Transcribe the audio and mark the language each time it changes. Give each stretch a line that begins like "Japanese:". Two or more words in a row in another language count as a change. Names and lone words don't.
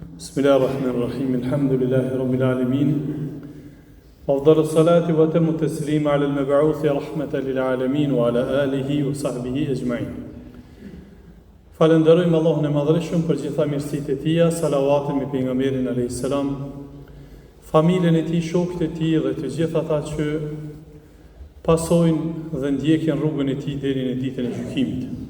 Arabic: بسم الله الرحمن الرحيم. الحمد لله رب العالمين. أفضل الصلاة وأتم التسليم على المبعوث رحمة للعالمين وعلى آله وصحبه أجمعين.
Albanian: Falenderojmë Allahun e Madhërisht për gjitha mirësitë e Tij, salavatin me pejgamberin
Arabic: عليه السلام,
Albanian: familjen e Tij, shokët e Tij dhe të gjithë ata që pasojnë dhe ndjekin rrugën e Tij deri në ditën e gjykimit.